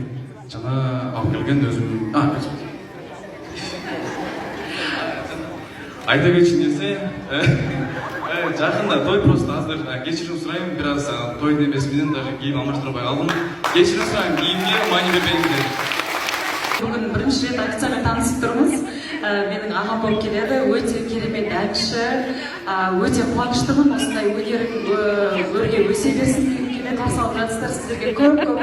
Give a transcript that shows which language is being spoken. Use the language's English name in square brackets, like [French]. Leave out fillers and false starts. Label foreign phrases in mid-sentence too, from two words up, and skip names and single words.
[Kyrgyz] Жана алып келген өзүм айта кетчү нерсе, жакында той просто азыр кечирим сурайм, бир аз той немеси менен даже кийим алмаштырбай калдым. Кечирим сурайм, кийимге маани бербеңиздер. [Kazakh] Бүгін бірінші рет официально танысып тұрмыз. Менің ағам болып келеді, өте керемет әнші, өте қуаныштымын. Осындай өнерге өсе берсін деген келеді. Қарсы алып жатсыздар, сіздерге көп